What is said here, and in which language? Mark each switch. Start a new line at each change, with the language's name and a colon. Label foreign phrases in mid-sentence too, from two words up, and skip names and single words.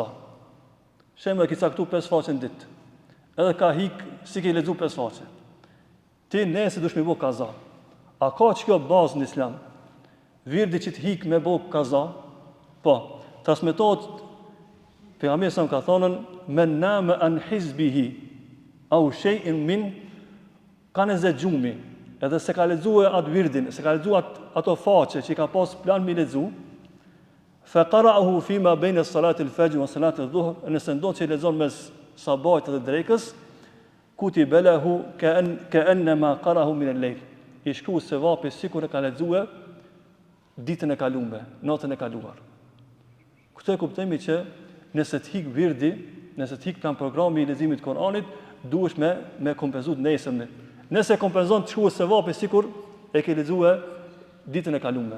Albanian: Shemë e ki caktu 5 faqe në ditë. Edhe ka hik, si ke lexu 5 faqe. Ti nesër duhesh me bë kaza. A ka që kjo bazë në Islam? Virdi që të hik me bë kaza? Po, transmetohet pejgamberi sa ka thonën,
Arabic: من نام عن حزبه أو شيء من
Albanian: kanë zgjumi. Edhe se ka lexuar atë virdin, se ka lexuar ato faqe që i ka pas plan me lexu,
Arabic: فقرأه فيما بين صلاة الفجر وصلاة الظهر,
Albanian: nëse ndodh që lexon mes sabahit dhe drekës,
Arabic: كتب له كأنما قرأه من الليل.
Albanian: I shkruaj se vapi sikur e ka lexuar ditën e kaluar, natën e kaluar. Këtë e kuptojmë që nëse të hik virdi, nëse të hik plan programi i leximit të Kuranit, duhesh me kompenzuar nesër. Nëse kompenzon të shkruaj se vapi sikur e ke lexuar ditën e kaluar.